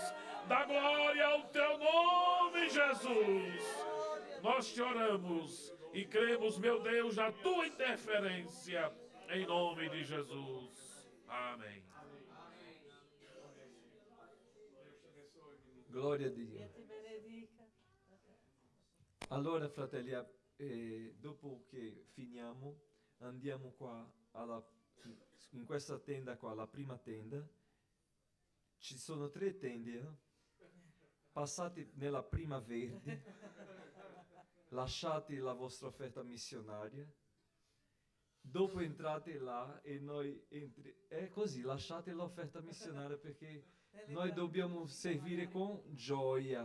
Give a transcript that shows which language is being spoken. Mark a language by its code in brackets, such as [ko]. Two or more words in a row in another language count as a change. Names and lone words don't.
[pt] Dá glória ao Teu nome, Jesus. Nós te oramos e cremos, meu Deus, na Tua interferência. Em nome de Jesus. Amém. [it] Glória a Dio. Allora, fratelli, dopo che finiamo, andiamo qua in questa tenda qua, la prima tenda, Ci sono 3 tende. Passate nella prima verde, lasciate la vostra offerta missionaria, dopo entrate là e noi è così, lasciate l'offerta missionaria perché noi dobbiamo servire con gioia.